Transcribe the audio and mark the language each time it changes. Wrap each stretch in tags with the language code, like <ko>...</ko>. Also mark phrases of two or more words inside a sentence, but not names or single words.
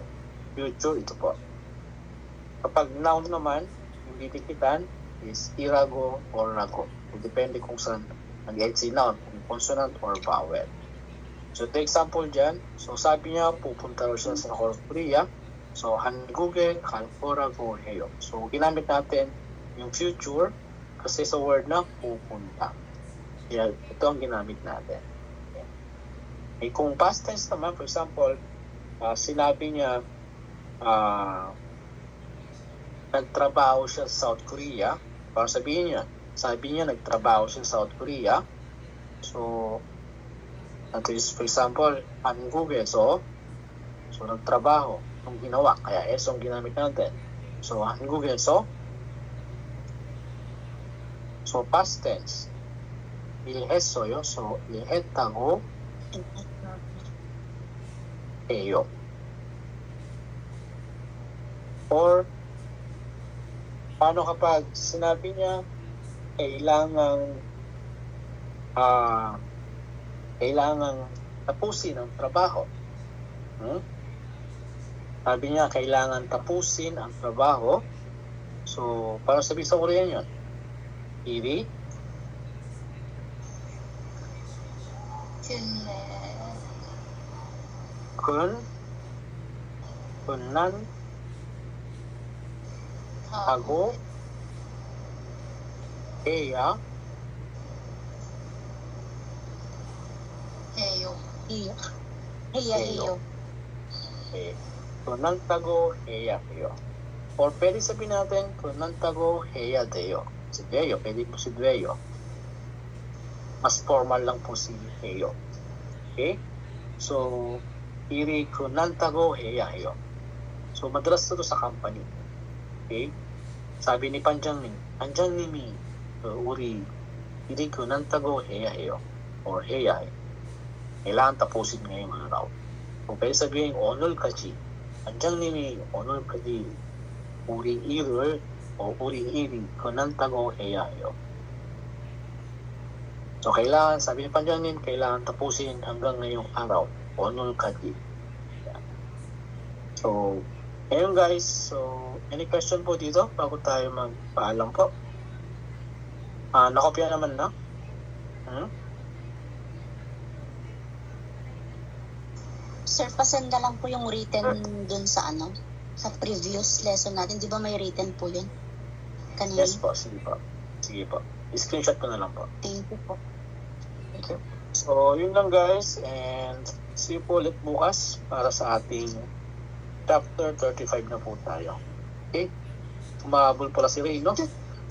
<tl>Future, ito po. Kapag noun naman, yung titikitan is irago or rago. Depende kung saan nag-end si noun, kung consonant or vowel. So, ito example dyan. So, sabi niya, pupunta raw siya sa North Korea. So,</tl> <ko>한국에 갈 거라고 해요.</ko> <tl>So, ginamit natin yung future kasi sa word na pupunta. Kaya, ito ang ginamit natin. Okay. Kung</tl> <en>past tense</en> <tl>naman,</tl> <en>for example,</en> <tl>sinabi niya, nagtrabaho siya sa South Korea. Para sabihin niya, sabi niya nagtrabaho siya sa South Korea. So, ito is,</tl> <en>for example,</en> <ko>한국에서,</ko> <tl>so nagtrabaho, yung ginawa, kaya eso ang ginamit natin. So,</tl> <ko>한국에서,</ko> <en>so past tense,</en> <ko>일했어요. So, 일했다고 해요.</ko> <tl>Or, paano kapag sinabi niya, kailangang tapusin ang trabaho. Sabi niya, kailangan tapusin ang trabaho. So, para sabihin sa Korean yun,</tl> <ko>일이 끝난다고 해야 Heyo. Iyo. 해요. 네. 끝난다고 해야 해요.</ko> <tl>Or pwede sabihin natin,</tl> <ko>끝난다고 해야 돼요. Si 돼요.</ko> <tl>Pwede po si 돼요. Mas formal lang po si 해요.</tl> <ko>Okay? So, 일이 끝난다고 해야 해요.</ko> <tl>So, madalas ito sa company. Okay? sabi ni</tl> <ko>반장님, 반장님이 우리 일이 끝난다고 해야 해요. Or 해야 해요.</ko> <tl>kailangan tapusin ngayong araw. Kung pwede sabihin,</tl> <ko>오늘까지, 반장님이 오늘까지 우리 일을 우리 일이 끝난다고 해야 해요.</ko> <tl>So, kailangan, sabi ni 반장님, kailangan tapusin hanggang ngayong araw.</tl> <ko>오늘까지.</ko> <tl>So, ngayon guys, so,</tl> <en>any question</en> <tl>po dito bago tayo magpaalam po? Nakopya naman na? Sir, pasend na lang po yung written dun sa sa</tl> <en>previous lesson</en> <tl>natin. Di ba may written po yun? Kanina? Yes po, sige po. Sige po. I-screenshot ko na lang po. Thank you po.</tl> <en>Thank you. So,</en> <tl>yun lang guys.</tl> <en>And see you</en> <tl>po ulit bukas para sa ating chapter 35 na po tayo. Okay? Umabol pala si Ray, no?</tl>